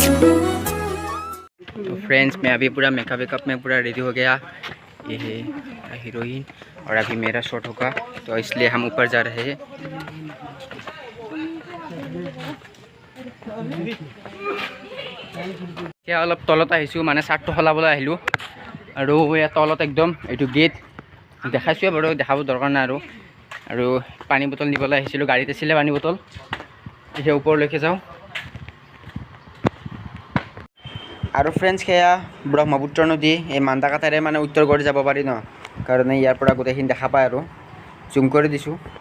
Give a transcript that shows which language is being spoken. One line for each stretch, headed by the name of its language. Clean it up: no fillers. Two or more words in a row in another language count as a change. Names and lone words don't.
Hindi: तो फ्रेंड्स मैं अभी पूरा मेकअप में पूरा रेडी हो गया ये है हीरोइन और अभी मेरा शॉट होगा तो इसलिए हम ऊपर जा रहे हैं क्या अलग
Assamese: तलत आहिছোঁ মানে চাৰ্টটো সলাবলৈ আহিলোঁ আৰু এয়া তলত একদম এইটো গেট দেখাইছোঁ বাৰু দেখাব দৰকাৰ নাই আৰু পানী বটল নিবলৈ আহিছিলোঁ গাড়ীত আছিলে পানী বটল এতিয়া ওপৰলৈকে যাওঁ আৰু ফ্ৰেণ্ডছ সেয়া ব্ৰহ্মপুত্ৰ নদী এই মান্দাকাটাৰে মানে উত্তৰ কৰি যাব পাৰি ন কাৰণে ইয়াৰ পৰা গোটেইখিনি দেখা পায় আৰু জুম কৰি দিছোঁ